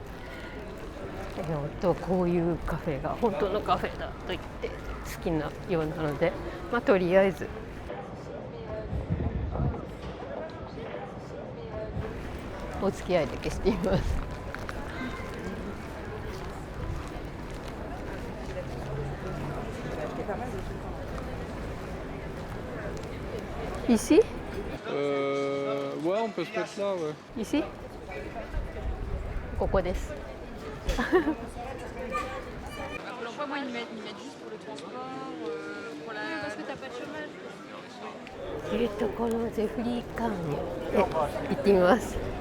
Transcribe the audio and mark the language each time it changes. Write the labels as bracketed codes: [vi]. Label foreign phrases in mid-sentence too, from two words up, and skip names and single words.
[ja] こういうカフェが本当のカフェだと言って好きなようなので、とりあえずお付き合いだけしています。Ici? [fr] Ouais, on peut se mettre là, ouais. Ici? [ja] ここです。 [fr] Moi, ils mettent juste pour le transport, pour la... Oui, parce que t'as pas de chômage. [ja] このゼフリーカーンへ行ってみます。